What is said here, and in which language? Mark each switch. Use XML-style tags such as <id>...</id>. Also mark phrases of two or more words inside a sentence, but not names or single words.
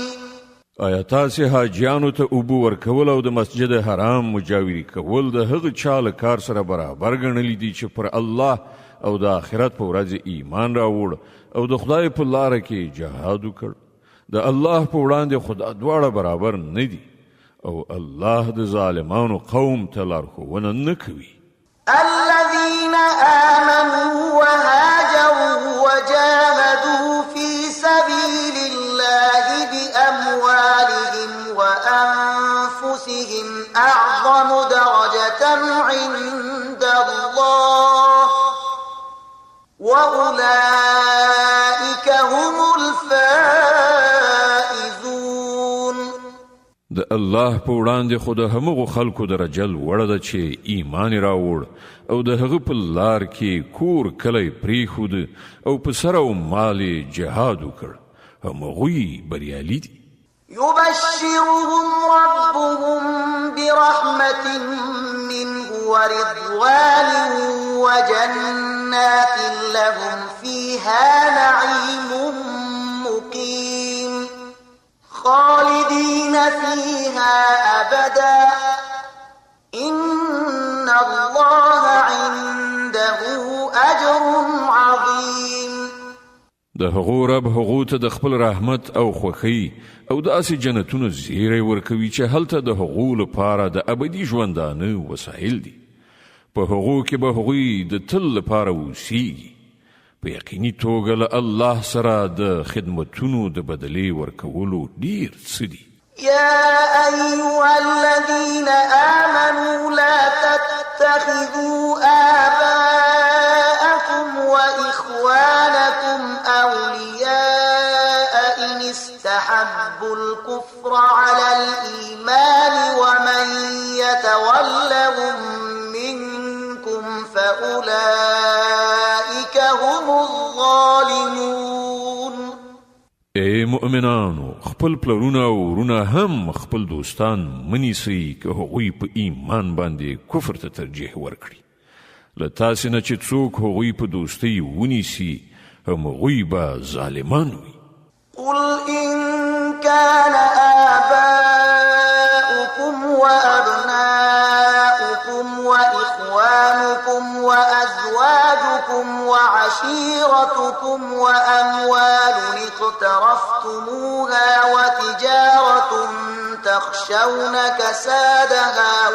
<ps>آیا تاسې حاجیانو ته اوبه ورکول او د مسجد حرام مجاوري کول د هغه چا له کار سره برابر ګڼلی دي چې پر الله او د آخرت په ورځ ایمان راوړ او د خدای په لاره کې جهاد وکړ؟ د الله په وړاندې خدا دواړه برابر نه دي او الله د ظالمانو قوم ته لارښوونه نه کوي.</ps> <ar>الذين آمنوا وهاجروا وجاهدوا في سبيل الله بأموالهم وأنفسهم أعظم درجة عند الله وأولئك هم الفائزون.</ar> <ps>د الله په وړاندې خو د همغو خلکو درجه لوړه ده چې ایمان راوړ او د هغه په لار کې کور کلی پریښود او په سر او مال جهاد وکړ. همغوی بریالي دي.</ps> <ar>يبشرهم ربهم برحمة منه ورضوان وجنات لهم فيها نعيم مقيم خالدين فيها أبدا الله عنده أجر عظيم.</ar> <ps>د هغو رب هغو ته د خپل رحمت او خوښۍ او داسې جنتونو زیری ورکوي چې هلته د هغو لپاره د ابدي ژوندانه وسایل دي. په هغو کې به هغوی د تل لپاره اوسیږي. په یقیني توګه له الله سره د خدمتونو د بدلې ورکولو ډیر څه دي.</ps> <ar>يا أيها الذين آمنوا لا تتخذوا آباءكم وإخوانكم أولياء إن استحبوا الكفر على الإيمان ومن يتولهم منكم فأولئك هم الظالمون.</ar> <ps>ای مؤمنانو، خپل پلرونه او ورونه هم خپل دوستان منیسئ که هغوی په ایمان باندې کفر ته ترجیح ورکړي. له تاسې نه چې څوک هغوی په دوستۍ ونیسي هم هغوی به ظالمان وي.</ps> <ar>قل إن كان آباؤكم وأبناؤكم وإخوانكم وأزواجكم وعشيرتكم وأموال اقترفتموها وتجارة تخشون كسادها</ar>